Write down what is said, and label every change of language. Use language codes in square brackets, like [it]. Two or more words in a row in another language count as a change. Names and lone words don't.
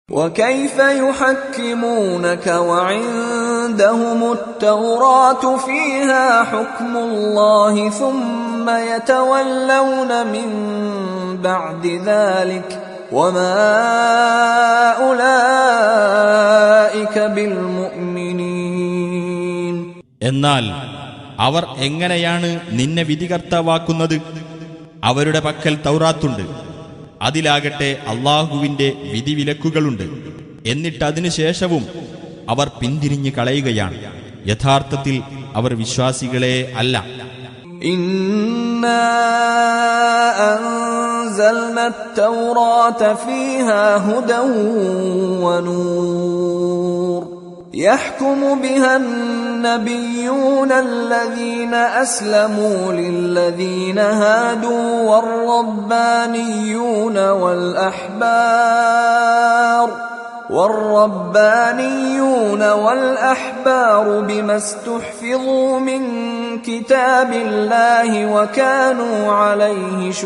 [ar] وكيف يحكمونك وعندهم التوراة فيها حكم الله ثم يتولون من بعد ذلك وما أولئك بالمؤمنين. [ml] എന്നാൽ അവർ എങ്ങനെയാണ് നിന്നെ വിധികർത്താവാക്കുന്നത്? അവരുടെ പക്കൽ തൗറാത്തുണ്ട്, അതിലാകട്ടെ അല്ലാഹുവിന്റെ വിധിവിലക്കുകളുണ്ട്. എന്നിട്ട് അതിനുശേഷവും അവർ പിന്തിരിഞ്ഞു കളയുകയാണ്. യഥാർത്ഥത്തിൽ അവർ വിശ്വാസികളെ അല്ല. [ar] إنا أنزلنا التوراة فيها هدى ونور يحكم بها النبيون الذين أسلموا للذين هادوا والربانيون والأحبار بما استحفظوا من كتاب الله وكانوا عليه